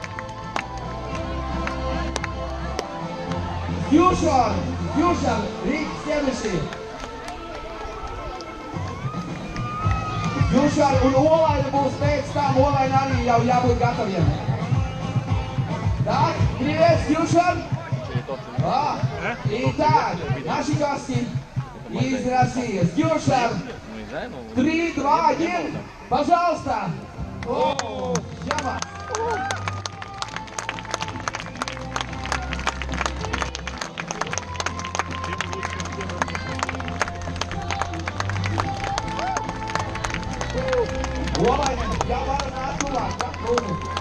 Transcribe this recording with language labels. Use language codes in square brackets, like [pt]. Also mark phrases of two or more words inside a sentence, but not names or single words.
[lv] Fusion, Rīgas ķemeši. Fusion un Olaina būs pēc tam, Olaina arī jau jābūt gataviem. [ru] Tak, привет, Fusion. Итак, наши гости из России. Fusion. 3, 2, 1, пожалуйста! О, жаба! [lv] Olaina, jā varu nākt tuvāk, jā, lūdzu.